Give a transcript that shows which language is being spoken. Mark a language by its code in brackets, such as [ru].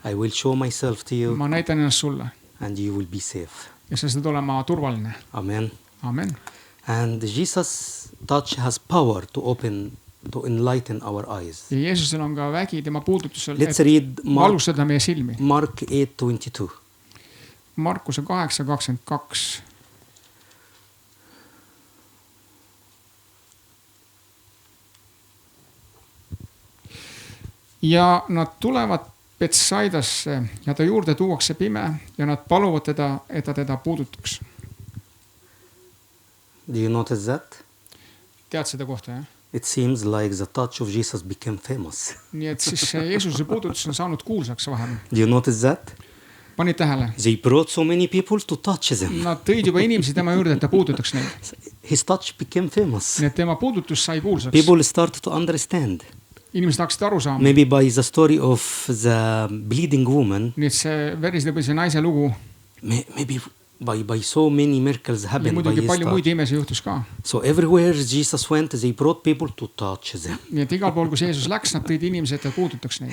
[en] I will show myself to you [et] Ma näitan ennast sulle. [en] and you will be safe. [et] Ja sa saad olema turvaline. [en] Amen. [et] Amen. [en] And Jesus' touch has power to enlighten our eyes. [et] Ja Jeesusel on ka vägi tema puudutusel, [en] Let's [et] et [en] read [et] valgustada meie silmi. [en] Mark 8:22. [et] Markuse 8:22. Ja nad tulevad Betsaidasse ja ta juurde tuuakse pime ja nad paluvad teda, et ta teda puudutaks. [en] Do you notice that? [et] Tead seda kohta, jah? [en] It seems like the touch of Jesus became famous. [et] Nii et siis see Jeesuse puudutus on saanud kuulsaks vahepeal. [en] Do you notice that? [et] Panid tähele? [en] They brought so many people to touch them. [et] Nad tõid juba inimesi tema juurde, et ta puudutaks neid. [en] His touch became famous. [et] Nii et tema puudutus sai kuulsaks. [en] People started to understand. [et] Inimesed hakkasid aru saama. [en] Maybe by the story of the bleeding woman. [et] Nii et see verislepõise naise lugu. [en] Maybe by so many miracles [et] Ja [en] happened by [et] muidugi [en] his [et] palju muid [en] touch. [et] imesi juhtus ka. [en] So everywhere Jesus went, they brought people to touch them. [et] Nii et igal pool, kus Jeesus läks, nad tõid inimesi, et ta puudutaks neid.